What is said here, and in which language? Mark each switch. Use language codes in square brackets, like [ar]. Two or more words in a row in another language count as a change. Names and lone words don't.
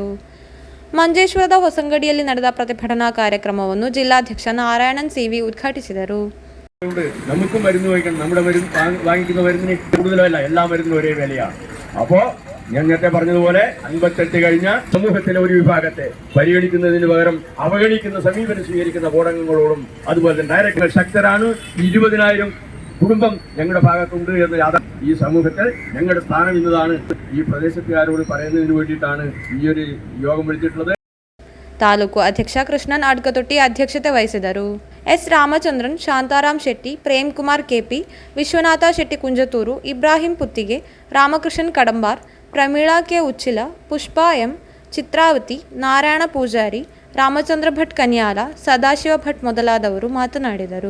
[kn] ಮಂಜೇಶ್ವರದ ಹೊಸಂಗಡಿಯಲ್ಲಿ ನಡೆದ ಪ್ರತಿಭಟನಾ ಕಾರ್ಯಕ್ರಮವನ್ನು ಜಿಲ್ಲಾಧ್ಯಕ್ಷ ನಾರಾಯಣನ್ ಸಿವಿ ಉದ್ಘಾಟಿಸಿದರು. [ml] നമുക്കും മരുന്ന് വാങ്ങിക്കണം, നമ്മുടെ മരുന്ന് വാങ്ങിക്കുന്ന മരുന്നിന് കൂടുതലല്ല, എല്ലാ മരുന്നിനും ഒരേ വിലയാണ്. അപ്പോൾ ഞാൻ നേരത്തെ പറഞ്ഞതുപോലെ 58 കഴിഞ്ഞ സമൂഹത്തിലെ ഒരു വിഭാഗത്തെ പരിഗണിക്കുന്നതിന് പകരം അവഗണിക്കുന്ന സമീപനം സ്വീകരിക്കുന്ന ബോധങ്ങളോടും അതുപോലെ തന്നെ ഡയറക്ടർ ശക്തരാണ്. 20,000 കുടുംബം ഞങ്ങളുടെ ഭാഗത്തുണ്ട് എന്ന് ഈ സമൂഹത്തിൽ ഞങ്ങളുടെ സ്ഥാനം ഇന്നതാണ് ഈ പ്രദേശത്തുകാരോട് പറയുന്നതിന് വേണ്ടിയിട്ടാണ് ഈ ഒരു യോഗം വിളിച്ചിട്ടുള്ളത്. [kn] ತಾಲೂಕು ಅಧ್ಯಕ್ಷ ಕೃಷ್ಣನ್ ಅಡ್ಕತೊಟ್ಟಿ ಅಧ್ಯಕ್ಷತೆ ವಹಿಸಿದರು. ಎಸ್ ರಾಮಚಂದ್ರನ್, ಶಾಂತಾರಾಮ್ ಶೆಟ್ಟಿ, ಪ್ರೇಮ್ ಕುಮಾರ್ ಕೆಪಿ, ವಿಶ್ವನಾಥ ಶೆಟ್ಟಿ ಕುಂಜತೂರು, ಇಬ್ರಾಹಿಂ ಪುತ್ತಿಗೆ, ರಾಮಕೃಷ್ಣನ್ ಕಡಂಬಾರ್, ಪ್ರಮೀಳಾ ಕೆ ಉಚ್ಚಿಲ, ಪುಷ್ಪಾ ಎಂ, ಚಿತ್ರಾವತಿ, ನಾರಾಯಣ ಪೂಜಾರಿ, ರಾಮಚಂದ್ರ ಭಟ್ ಕನ್ಯಾಲ, ಸದಾಶಿವ ಭಟ್ ಮೊದಲಾದವರು ಮಾತನಾಡಿದರು.